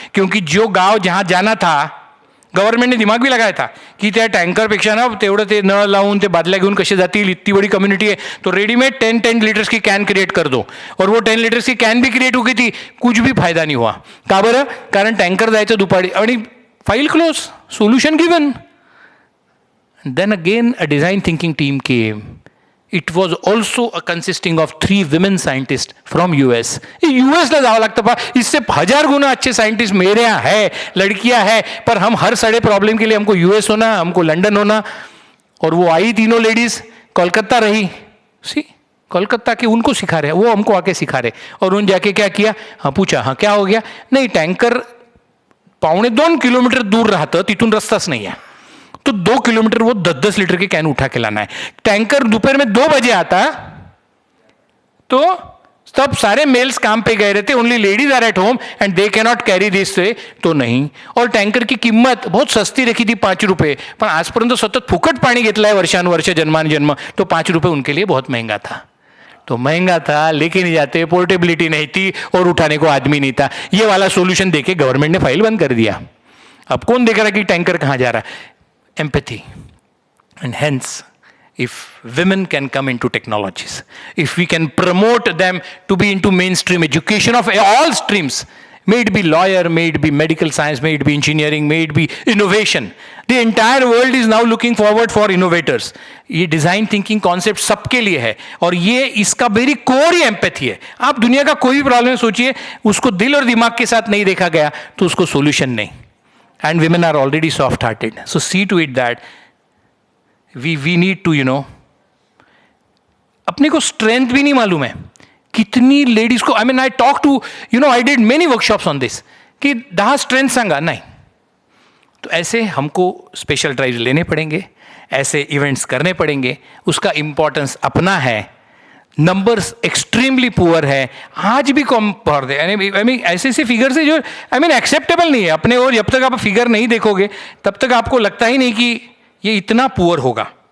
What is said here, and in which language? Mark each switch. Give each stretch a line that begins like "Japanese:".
Hindi: क्योंकि जो गाव जहाँ जाना था, गव्हर्नमेंट ने दिमाग भी लगाया था की
Marathi: त्या टँकरपेक्षा ना तेवढं ते नळ लावून ते बादल्या घेऊन कसे जातील,
Hindi: इतनी बड़ी कम्युनिटी है, तो रेडीमेड 10 लीटर्स की कैन क्रिएट कर दो. और वो 10 लीटर्स की कैन भी क्रिएट हो गई थी, कुछ भी फायदा नहीं हुआ.
Marathi: का बरं? कारण टँकर जायचं दुपारी, आणि
English: file close, solution given. And then again a design thinking team came. It was also consisting of 3 women scientists from US.
Marathi: US ला जावं लागतं पा,
Hindi: इससे 1000 गुना अच्छे साइंटिस्ट मेरे यहाँ है, लड़कियां है, पर हम हर सारे प्रॉब्लम के लिए हमको US होना, हमको लंदन होना. और वो आई तीनों लेडीज, कोलकाता रही, सी कोलकाता के उनको सिखा रहे, वो हमको आके सिखा रहे. और उन जाके क्या किया, हाँ पूछा, हाँ क्या हो गया, नहीं टँकर 1.25 किलोमीटर दूर राहतं,
Marathi: तिथून रस्ताच
Hindi: नहीं है, तो 2 किलोमीटर वो 10 लीटर की कैन उठा के लाना है. टैंकर दोपहर में 2 बजे आता, तो तब सारे मेल्स काम पे गए रहते,
English: only ladies are at home and they can not carry this,
Hindi: तो नहीं. और टँकर की किंमत बहुत सस्ती रखी थी, 5 रुपये,
Marathi: पण आजपर्यंत सतत फुकट पाणी घेतलं आहे वर्षानुवर्ष, जन्मानुजन्म,
Hindi: तो 5 रुपये उनके लिए बहुत महंगा था. तो महंगा था, लेके नहीं जाते, पोर्टेबिलिटी नहीं थी, और उठाने को आदमी नहीं था. ये वाला सोल्यूशन देके गवर्नमेंट ने फाइल बंद कर दिया. अब कौन देख रहा कि टैंकर कहाँ जा रहा है?
English: Empathy. And hence if women can come into technologies, if we can promote them to be into mainstream education of all streams, may it be lawyer, may it be medical science, may it be engineering, may it be innovation, the entire world is now looking forward for innovators.
Hindi: ये design thinking concept सबके लिए है, और ये इसका very core ही empathy है. आप दुनिया का कोई भी प्रॉब्लम सोचिए, उसको दिल और दिमाग के साथ नहीं देखा गया तो उसको सोल्यूशन नहीं.
English: and women are already soft hearted, so see to it that we need to,
Hindi: अपने को स्ट्रेंथ भी नहीं मालूम है कितनी लेडीज को.
English: I talk to, I did many workshops on this,
Hindi: कि 10 स्ट्रेंथ सांगा नहीं. तो ऐसे हमको स्पेशल ड्राइव लेने पड़ेंगे, ऐसे इवेंट्स करने पड़ेंगे. उसका इम्पोर्टेंस अपना है. नंबर्स एक्सट्रीमली पुअर है, आज भी कम पढ़ दे. ऐसे ऐसे फिगर्स है जो एक्सेप्टेबल नहीं है अपने. और जब तक आप फिगर नहीं देखोगे तब तक आपको लगता ही नहीं कि ये इतना पुअर होगा.